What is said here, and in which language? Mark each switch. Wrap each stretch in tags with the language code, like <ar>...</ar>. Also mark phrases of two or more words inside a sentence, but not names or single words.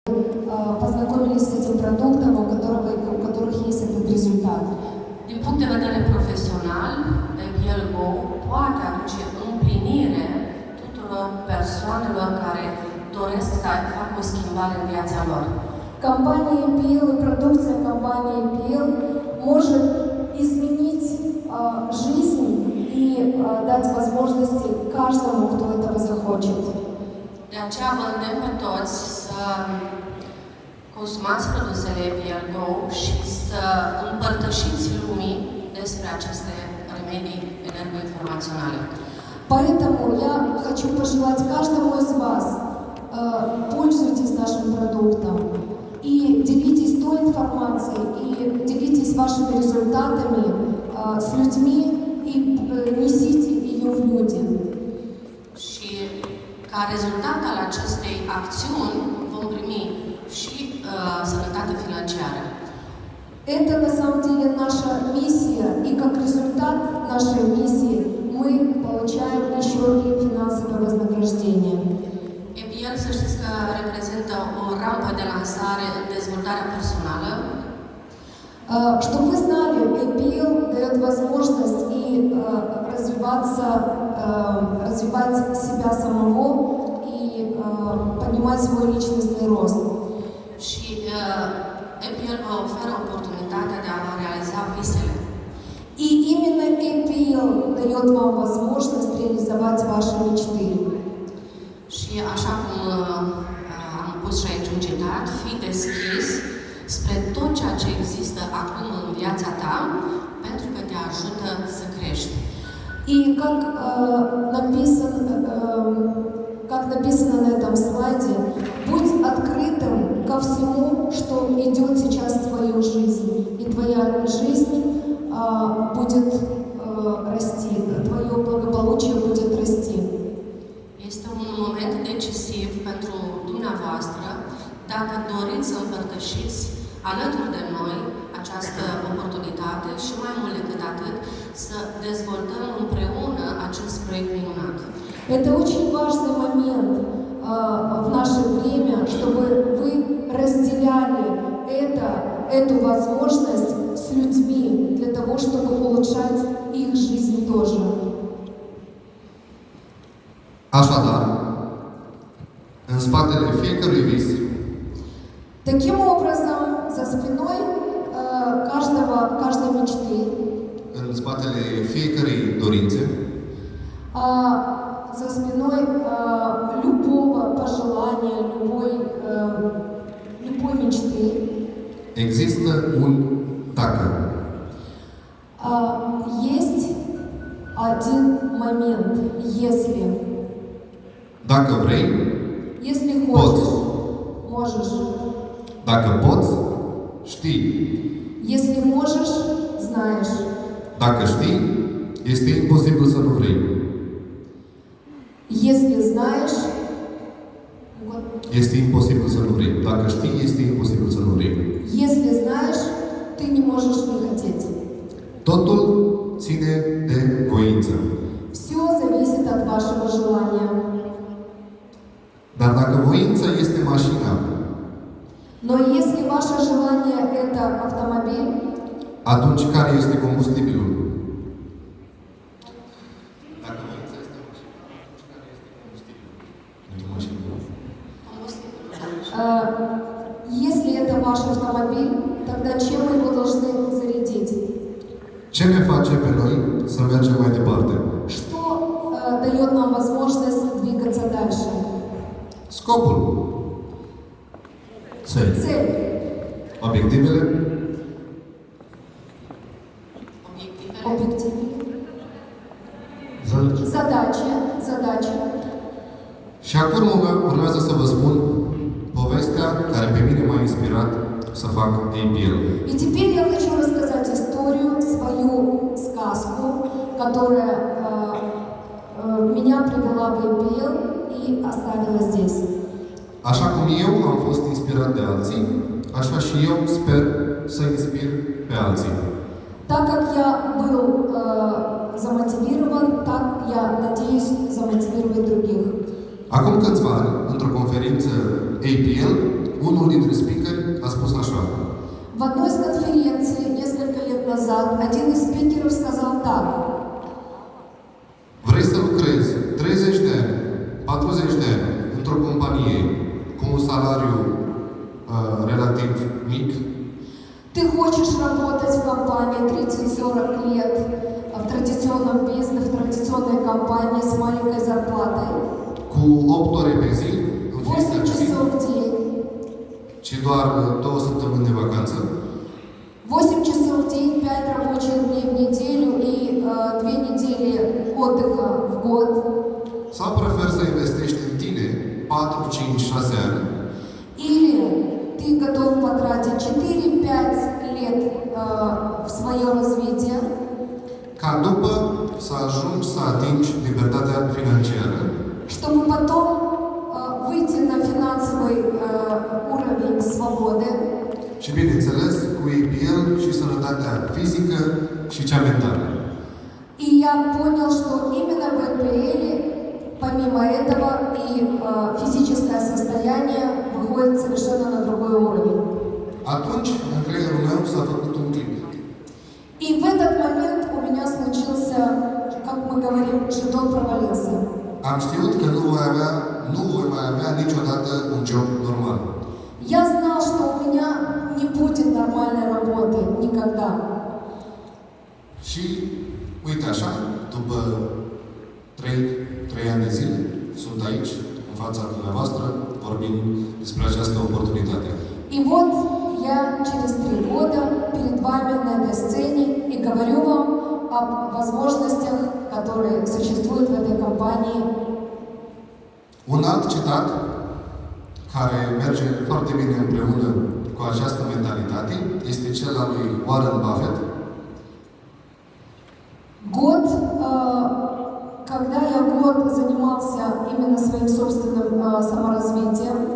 <ru>познакомились с этим продуктом, у которых есть этот результат.</ru> <ro>Din punct de vedere profesional, APL Go poate aduce împlinire tuturor persoanelor care doresc să facă o schimbare în viața lor.</ro> <ru>Компания APL и продукция компании APL может изменить жизнь и дать возможности каждому, кто этого захочет.</ru> <ro>De aceea vă îndemn pe toți să consumați produsele APL Go și să împărtășiți lumii despre aceste remedii energoinformaționale.</ro> <ru>Поэтому я хочу пожелать каждому из вас, пользуйтесь нашим продуктом и делитесь той информацией, и делитесь вашими результатами с людьми и несите ее в люди.</ru> <ro>Și ca результат al acestei acțiuni vom primi și sănătate financiară.</ro> <ru>Это на самом деле наша миссия, и как результат нашей миссии мы получаем еще и финансовое вознаграждение.</ru> <ro>APL, să știți că reprezintă o rampă de lansare în dezvoltarea personală.</ro> <ru>Чтобы вы знали, APL дает возможность и развиваться, развивать себя самого и поднимать свой личностный рост.</ru> <ro>Și APL vă oferă oportunitatea de a vă realiza visele.</ro> <ru>И именно APL дает вам возможность реализовать ваши мечты.</ru> <ro>Și așa cum am pus și aici un citat, fii deschis spre tot ceea ce există acum în viața ta, pentru că te ajută să crești.</ro> <ru>И как написано на этом слайде, будь открытым ко всему, что идет сейчас в твою жизнь. И твоя жизнь будет расти, твое благополучие будет расти.</ru> <ro>Este un moment decisiv pentru dumneavoastră dacă doriți să împărtășiți alături de noi această oportunitate și mai mult decât atât, să dezvoltăm împreună acest proiect minunat.</ro> <ru>Это очень важный момент в наше время, чтобы вы разделяли эту возможность с людьми для того, чтобы улучшать их жизнь тоже.</ru> <ro>Așadar, în spatele fiecărui vis,</ro> <ru>Таким образом, за спиной каждой мечты,</ru> <ro>în spatele fiecărei dorințe,</ro> <ru>за спиной любого пожелания, любой мечты,</ru> <ro>există un dacă.</ro> <ru>есть один момент, если.</ru> <ro>Dacă vrei,</ro> <ru>Если</ru> <ro>poți.</ro> <ru>хочешь, можешь.</ru> <ro>Dacă poți, știi.</ro> <ru>Если можешь, знаешь.</ru> <ro>Dacă știi, este imposibil să nu vrei.</ro> <ru>Если знаешь,</ru> <ro>Este imposibil să nu vrei. Dacă știi, este imposibil să nu vrei.</ro> <ru>если знаешь, ты не можешь не хотеть.</ru> <ro>Totul ține de voință.</ro> <ru>Все зависит от вашего желания.</ru> <ro>Dar dacă voința este mașina,</ro> <ru>Но если ваше желание это автомобиль,</ru> <ro>atunci care este combustibilul? Dacă voința este mașina, atunci care este combustibilul pentru mașină?</ro> <ru>если это ваш автомобиль, тогда чем вы его должны зарядить?</ru> <ro>Ce ne face pe noi să mergem mai departe?</ro> <ru>Что дает нам возможность двигаться дальше?</ru> <ro>Scopul. Țări.</ro> <ru>Цель.</ru> <ro>Obiectivele.</ro> <ru>Объектив. Задачи. Задача.</ru> <ro>Și acum urmează să vă spun povestea care pe mine m-a inspirat să fac APL.</ro> <ru>И теперь я хочу рассказать историю, свою сказку, которая меня привела в APL и оставила здесь.</ru> <ro>Așa cum eu am fost inspirat de alții, așa și eu sper să inspir pe alții.</ro> <ru>Так как я был замотивирован, так я надеюсь замотивировать других.</ru> <ro>Acum câțiva ani, într-o conferință APL, unul dintre speakeri a spus așa.</ro> <ru>В одной из конференций несколько лет назад один из спикеров сказал так.</ru> <ro>Vrei să lucrezi 30 de ani, 40 de ani într-o companie cu un salariu relativ mic?</ro> <ru>Ты хочешь работать в компании 30-40 лет, в традиционном бизнесе, в традиционной компании с маленькой зарплатой,</ru> <ro>Cu 8 ore pe zi, în 8 fiecare zi,</ro> <ru>часов в день,</ru> <ro>ci doar 2 săptămâni de vacanță?</ro> <ru>8 часов в день, 5 рабочих дней в неделю и 2 недели отдыха в год?</ru> <ro>Sau preferi să investești în tine 4, 5, 6 ani</ro> <ru>Или ты готов потратить 4-5 лет в свое развитие,</ru> <ro>ca după să ajungi să atingi libertatea financiară</ro> <ru>чтобы потом выйти на финансовый уровень свободы</ru> <ro>și, bineînțeles, cu APL și sănătatea fizică și cea mentală.</ro> <ru>И я понял, что именно в ЭПЛ, помимо этого, и физическое состояние выходит совершенно на другой уровень.</ru> <ro>Atunci, în creierul meu s-a făcut un clip.</ro> <ru>И в этот момент у меня случился, как мы говорим, жетон провалился.</ru> <ro>Am știut că nu voi mai avea niciodată un job normal.</ro> <ru>Я знал, что у меня не будет нормальной работы никогда.</ru> <ro>Și, uite așa, după 3 ani de zile, sunt aici, în fața dumneavoastră, vorbim despre această oportunitate.</ro> <ru>И вот я через 3 года перед вами на этой сцене и говорю вам об возможностях, которые существуют в этой компании.</ru> <ro>Un alt citat care merge foarte bine împreună cu această mentalitate este cel al lui Warren Buffett.</ro> <ru>Год, когда я год занимался именно своим собственным саморазвитием,</ru>